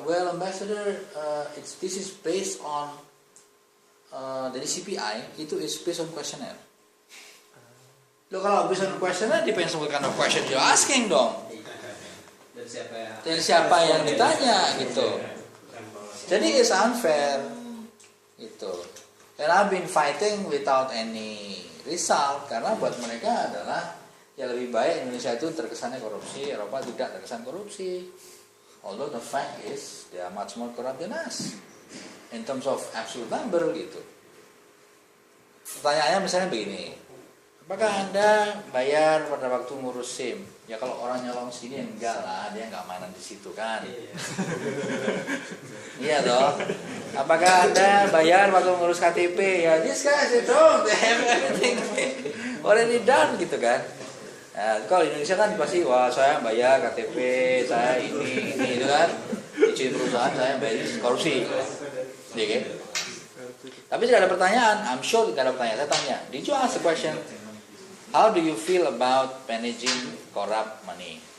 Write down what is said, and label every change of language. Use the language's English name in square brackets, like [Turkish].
[English] Well, Ambassador, this is based on [Indonesian] dari CPI itu [English] is based on questionnaire. [Indonesian] Lo kalau [English] based on questionnaire depends on what kind of question you're asking [Indonesian] dong. Dan siapa yang ditanya gitu. Jadi [English] it's unfair [Indonesian] gitu. [English] And I've been fighting without any result [Indonesian] karena buat mereka adalah ya lebih baik Indonesia itu terkesannya korupsi, Eropa tidak terkesan korupsi. [English] Although the fact is they are much more corrupt than us in terms of absolute number gitu. [Indonesian] Pertanyaannya misalnya begini, apakah Anda bayar pada waktu ngurus SIM? Ya kalau orang nyolong sini enggak lah, dia nggak mainan di situ kan. Iya dong. Apakah Anda bayar waktu ngurus KTP? Ya [English] this guys [Indonesian] itu [English] everything already done [Indonesian] gitu kan. Nah, kalau di Indonesia kan pasti wah saya bayar KTP, saya ini itu kan. Izin perusahaan saya bayar korupsi. Iya kan? Tapi tidak ada pertanyaan, [English] I'm sure [Indonesian] tidak ada pertanyaan. Saya tanya, [English] did you ask the question, how do you feel about managing corrupt money?